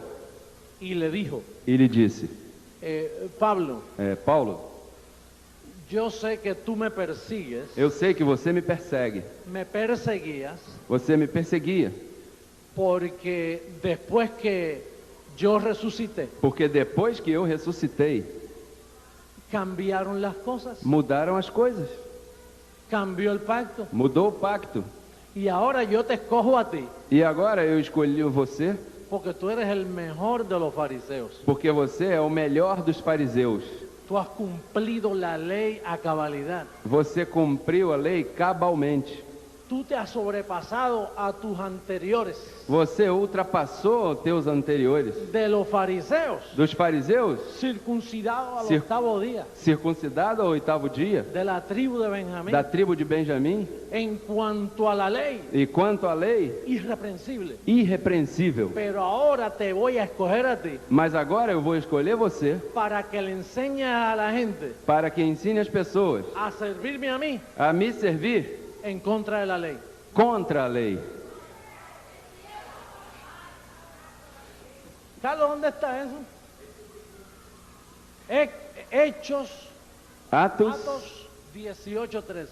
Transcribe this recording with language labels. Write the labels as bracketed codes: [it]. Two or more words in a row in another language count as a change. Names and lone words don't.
[es] Y le dijo, [pt] E lhe disse: [es] Pablo, [pt] Paulo, [es] yo sé que tú me persigues, [pt] eu sei que você me persegue. [es] me perseguías, [pt] Você me perseguia, [es] porque después que yo resucité, [pt] porque depois que eu ressuscitei, [es] cambiaron las cosas, [pt] mudaram as coisas. [es] cambió el pacto. [pt] Mudou o pacto. [es] Y ahora yo te escojo a ti, [pt] E agora eu escolhi você [es] porque tú eres el mejor de los fariseos. [pt] porque você é o melhor dos fariseus. [es] Tú has cumplido la ley a cabalidad. [pt] Você cumpriu a lei cabalmente. [es] Tú te has sobrepasado a tus anteriores, [pt] Você ultrapassou teus anteriores. [es] de los fariseos, [pt] Dos fariseus, [es] circuncidados al [pt] Cir- [es] octavo día, [pt] circuncidado ao 8º dia, [es] de la tribu de Benjamín, [pt] da tribo de Benjamim. [es] en cuanto a la ley, [pt] E quanto à lei, [es] irreprensible. [pt] irrepreensível. [es] Pero ahora te voy a escoger a ti [pt] Mas agora eu vou escolher você [es] para que le enseñes a la gente [pt] para que ensine as pessoas [es] a servirme a mí [pt] a me servir [es] en contra de la ley. [pt] contra a lei. [es] Carlos, ¿dónde está eso? Hechos, [pt] Atos Atos 18:13.